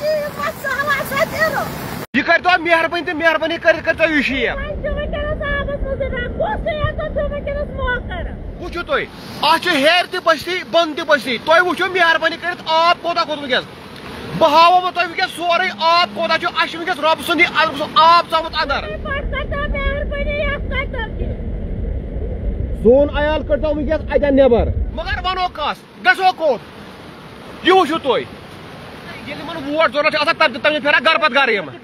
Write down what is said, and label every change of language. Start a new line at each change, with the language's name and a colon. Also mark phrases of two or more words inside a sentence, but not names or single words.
Kashmiri: یہ کر تو مہربانی تو مہربانی کر تو یہ شیر وچھو تُہۍ اتھ چھُ ہیٚرِ تہِ بٔستی بۄنہٕ تہِ بٔستی تُہۍ وٕچھِو مہربٲنی کٔرِتھ آب کوتاہ کھوٚت وٕنکیٚس بہٕ ہاوو وۄنۍ تۄہہِ وٕنکیٚس سورُے آب کوتاہ چھُ اَسہِ چھُ وٕنکیٚس رۄبہٕ سُنٛد آب ژامُت اندر سون عیال کٔڑتو وٕنکیٚس اَتٮ۪ن نٮ۪بر مگر وَنو کَس گژھو کوٚت یہِ وٕچھِو تُہۍ ییٚلہِ یِمن ووٹ ضروٗرت چھِ آسان تَمہِ چھِ پھیران گرٕ پتہٕ گرٕ یِم